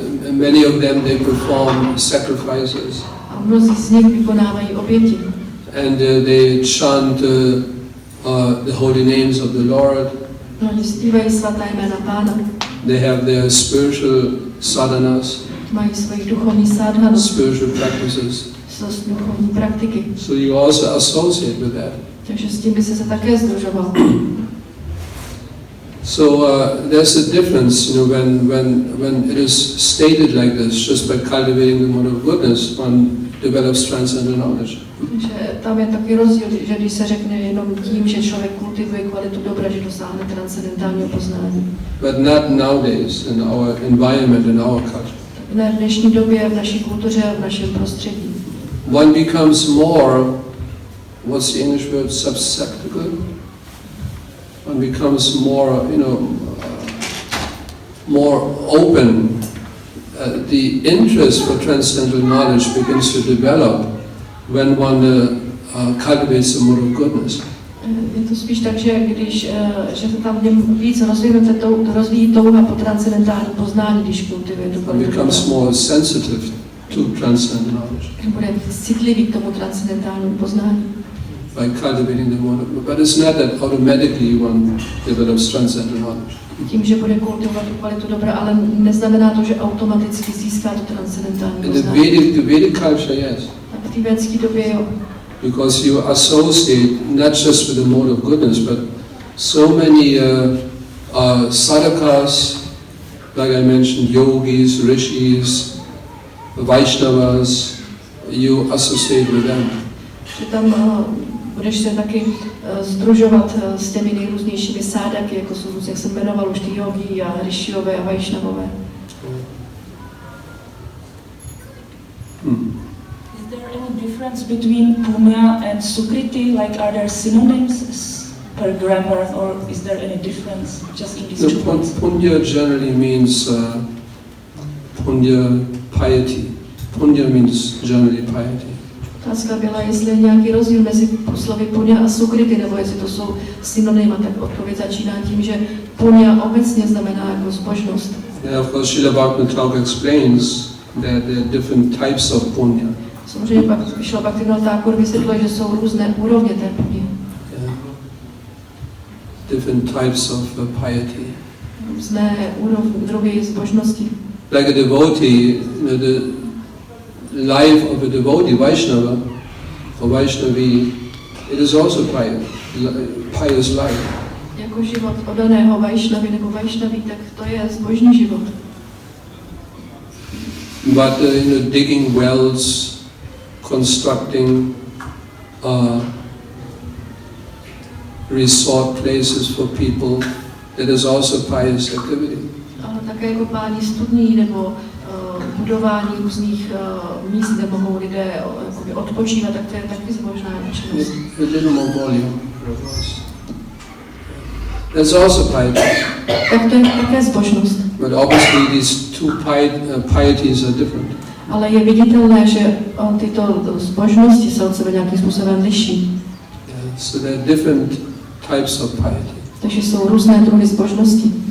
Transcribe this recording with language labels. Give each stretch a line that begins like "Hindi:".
English: Many of them, they perform sacrifices.
Czech: A mnozí z nich vykonávají oběti.
English: And they chant the holy names of the Lord.
Czech: Oni zpívají svatá jména Pána.
English: They have their spiritual sadhanas.
Czech: Mají svoji duchovní sadhanu.
English: Spiritual practices.
Czech: Duchovní praktiky.
English: So you also associate with that.
Czech: Takže s tím by se také sdružoval.
English: So there's a difference, when it is stated like this, just by cultivating the mode of goodness, one develops transcendental knowledge.
Czech: Že tam je taky rozdíl, že když se řekne jenom tím, že člověk kultivuje kvalitu dobra, že dosáhne transcendentálního poznání.
English: But not nowadays in our environment, in our culture.
Czech: Ne v dnešní době, v naší kultuře, v našem prostředí.
English: One becomes more, what's the English word, susceptible? One becomes more, more open. The interest for transcendental knowledge begins to develop when one cultivates the mode of goodness.
Czech: Je to spíš tak, že když že to tam víc rozvíjí touha po transcendentálním poznání, když kultivuje tu kvalitu.
English: Becomes more sensitive to transcendental knowledge.
Czech: Bude citlivý k tomu transcendentálnímu poznání.
English: By cultivating the mode of goodness. But it's not that automatically one develops transcendental knowledge.
Czech: Tím, že bude kultivovat tu kvalitu dobra, ale neznamená to, že automaticky získá to transcendentální poznání.
English: In the Vedic culture, yes.
Czech: Tak v té védské době jo.
English: Because you associate not just with the mode of goodness, but so many sadhakas, like I mentioned, yogis, rishis, Vaishnavas, you associate with them.
Czech: Že tam budeš se taky sdružovat s těmi nejrůznějšími sádaky, jako jsou, jak jsem jmenoval už ty jogi a rishiové a Vaishnavové.
English: Is there any difference between punya and sukriti? Like, are there synonyms per grammar, or is there any difference just in these two words? Punya generally means punya piety. Punya means generally piety.
Czech: Otázka byla, jestli je nějaký rozdíl mezi slovy punya a sukriti, nebo jestli to jsou synonyma, tak odpověď začíná tím, že punya obecně znamená jako zbožnost.
English: Yeah, of course, Srila Bhaktivaibhava explains that there are different types of punya.
Czech: Samozřejmě pak vyšlo Bhaktivinoda Thakur vysvětluje, že jsou různé úrovně té puně.
English: Different types of piety.
Czech: Různé druhy zbožnosti.
English: Like a devotee, the life of a devotee, Vaishnava, or Vaishnavi, it is also pious life.
Czech: Jako život oddaného Vaishnavy nebo Vaishnaví, tak to je zbožný život.
English: But digging wells, constructing resort places for people, that is also pious activity.
Czech: Ale také kopání studní nebo budování různých míst, kde mohou lidé odpočívat, tak to je taky zbožná činnost.
English: A little more volume. That's also piety.
Czech: Tak to je také zbožnost.
English: But obviously these two pieties are different.
Czech: Ale je viditelné, že tyto zbožnosti se od sebe nějakým způsobem liší.
English: So there are different types of piety.
Czech: Takže jsou různé druhy zbožnosti.